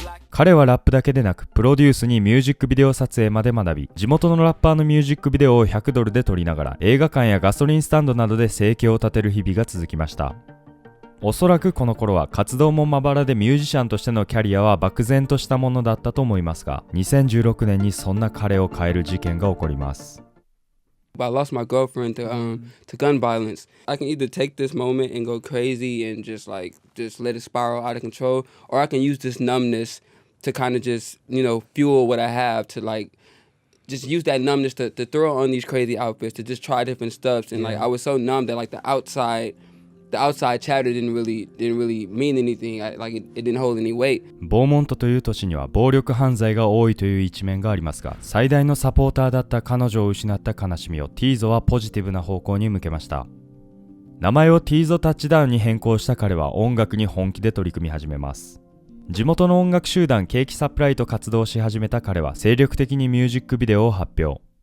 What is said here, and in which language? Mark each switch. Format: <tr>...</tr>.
<ja>彼はラップだけでなくプロデュースにミュージックビデオ撮影まで学び、地元のラッパーのミュージックビデオを$100で撮りながら映画館やガソリンスタンドなどで生計を立てる日々が続きました。おそらくこの頃は活動もまばらでミュージシャンとしてのキャリアは漠然としたものだったと思いますが、2016年にそんな彼を変える事件が起こります。</ja> <en>I lost my girlfriend to gun violence. I can either take this moment and go crazy and just let it spiral out of control, or I can use this numbness to kind of just, fuel what I have to just use that numbness to throw on these crazy outfits, to just try different stuffs. And I was so numb that the outside chatter didn't really mean anything. It didn't hold any weight.</en> <ja>ボーモントという都市には暴力犯罪が多いという一面がありますが、最大のサポーターだった彼女を失った悲しみをティーゾはポジティブな方向に向けました。名前をティーゾタッチダウンに変更した彼は音楽に本気で取り組み始めます。地元の音楽集団ケーキサプライと活動し始めた彼は精力的にミュージックビデオを発表。</ja>